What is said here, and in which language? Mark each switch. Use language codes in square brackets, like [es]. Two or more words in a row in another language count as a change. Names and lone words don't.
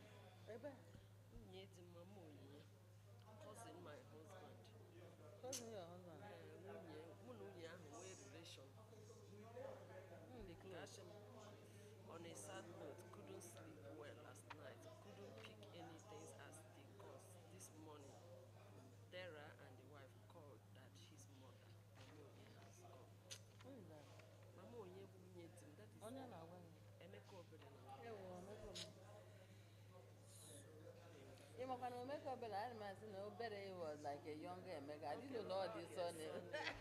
[ig] Ebe? Nwunye di mama Onyinye, [en] cousin my husband. Cousin your husband. [ig] Nwunye, mụ na nwunye ahụ nwee relation. [en] The close. On a sad note, couldn't sleep well last night, couldn't pick anything as the cause. This morning, Dara and the wife called that his mother, Mama Onye, has gone. Who is that? [ig] Mama Onye bụ nwunye di m, [en] that is [ig] Onye na-agwa gị? Emeka Obere na Ewo, Omeko m. Ị makwa na Omeko Obere, [en] I remember saying na Obere was like a younger Emeka. I didn't know all this surname.